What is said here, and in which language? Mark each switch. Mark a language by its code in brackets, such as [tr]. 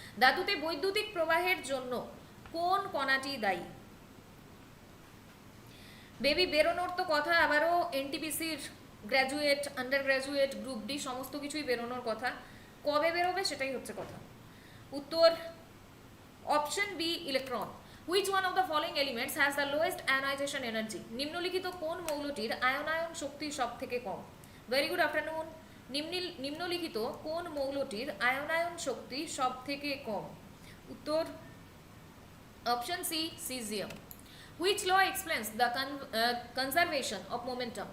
[bn] ধাতুতে বৈদ্যুতিক প্রবাহের জন্য কোন কণাটি দায়ী? বেবি বেরোনোর তো কথা, আবারও এনটিপিসির graduate, under graduate, group D সমস্ত কিছুই বেরোনোর কথা, কবে বেরোবে সেটাই হচ্ছে কথা। উত্তর option B electron. [en] Which one of the following elements has the lowest ionization energy? [bn] নিম্নলিখিত কোন মৌলটির আয়নায়ন শক্তি সবথেকে কম? [en] Very good afternoon. [bn] নিম্নলিখিত কোন মৌলটির আয়নায়ন শক্তি সবথেকে কম? উত্তর option C caesium. [en] Which law explains the conservation of momentum?